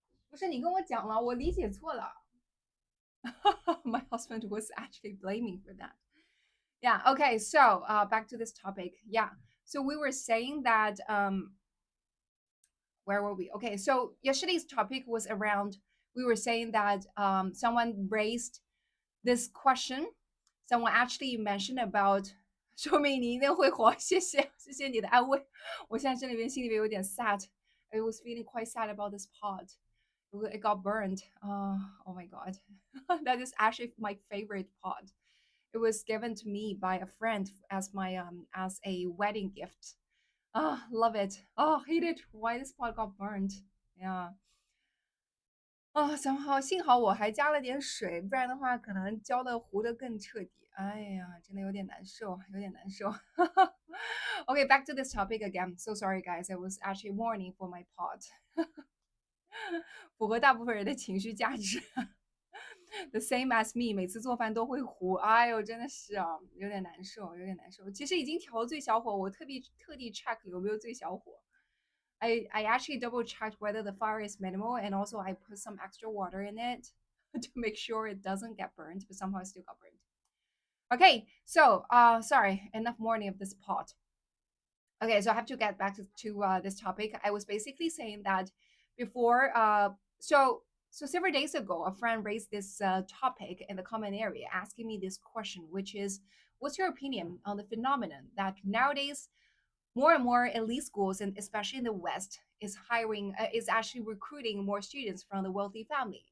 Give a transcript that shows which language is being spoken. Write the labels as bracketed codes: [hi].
[zh] 不是你跟我讲了，我理解错了。 [en] My husband was actually blaming for that. Yeah. Okay. So back to this topic. Yeah. So we were saying that where were we? Okay. So yesterday's topic was around. We were saying that someone raised this question. Someone actually mentioned about [zh] 说明你一定会活，谢谢，谢谢你的安慰。我现在心里边有点 sad. [en] I was feeling quite sad about this pod. It got burned. Oh my god, that is actually my favorite pod. It was given to me by a friend as my as a wedding gift. Ah, love it. Oh, hate it. Why this pot got burned? Yeah. [zh] 啊，幸好我还加了点水，不然的话可能焦的糊的更彻底。哎呀，真的有点难受，有点难受。 [en] Okay, back to this topic again. So sorry, guys. I was actually mourning for my pot. [zh] 符合大部分人的情绪价值。 [en] The same as me， [zh] 每次做饭都会糊。哎呦，真的是啊，有点难受，有点难受。其实已经调最小火，我特地 check 有没有最小火。 [en] I actually double checked whether the fire is minimal, and also I put some extra water in it to make sure it doesn't get burned, but somehow it still got burned. Okay, so sorry, enough mourning of this pot. Okay, so I have to get back to this topic. I was basically saying that before, so several days ago, a friend raised this topic in the comment area, asking me this question, which is, what's your opinion on the phenomenon that nowadays more and more elite schools, and especially in the West, is actually recruiting more students from the wealthy family.